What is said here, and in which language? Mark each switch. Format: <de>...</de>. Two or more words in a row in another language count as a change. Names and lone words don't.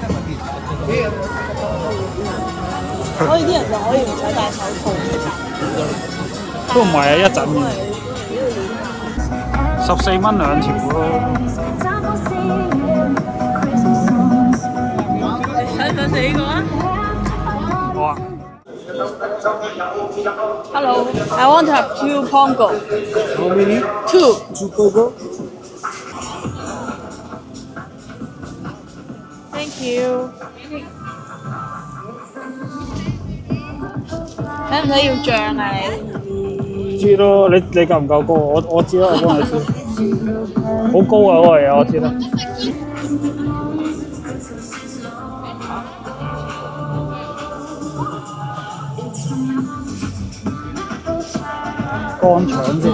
<yue>所以啲人就可以唔使戴手套。都唔係啊，一陣嘅。14蚊2條咯。想唔想食呢個啊？好啊。</yue> <en>Hello, I want to have 2 pongo. How many? 2. 2 Pogo? Thank you.</en> <yue>使唔使要醬啊你？知咯，你夠唔夠高？我知啦，我幫你知。好高啊嗰個嘢，我知啦。乾腸先。</yue>